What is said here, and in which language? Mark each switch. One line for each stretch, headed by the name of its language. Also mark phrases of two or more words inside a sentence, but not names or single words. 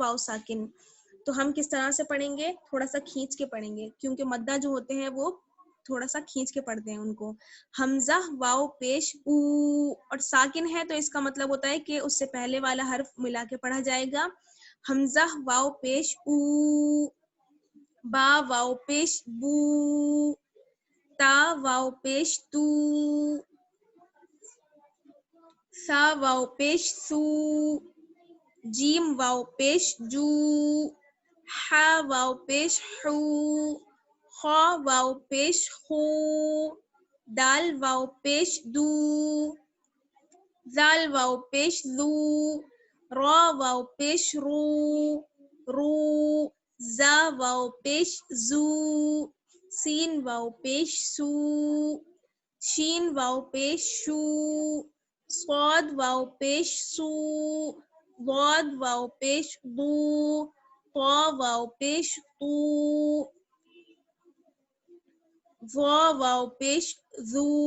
Urdu: واو ساکن. تو ہم کس طرح سے پڑھیں گے؟ تھوڑا سا کھینچ کے پڑھیں گے، کیونکہ مدہ جو ہوتے ہیں وہ تھوڑا سا کھینچ کے پڑھتے ہیں ان کو. حمزہ واو پیش او، اور ساکن ہے تو اس کا مطلب ہوتا ہے کہ اس سے پہلے والا حرف ملا کے پڑھا جائے گا. حمزہ واو پیش او، با واو پیش بو، تا واو پیش تو، سا واو پیش سو، جیم واو پیش جو، ہا واو پیش ہو، خا واو پیش خو، دال واو پیش دو، زال واو پیش زو، را واو پیش رو، رو، زا واو پیش زو، سین واو پیش سو، شین واو پیش شو، صاد واو پیش سو، ضاد واو پیش ضو، طا واو پیش طو، ظا واو پیش ذو.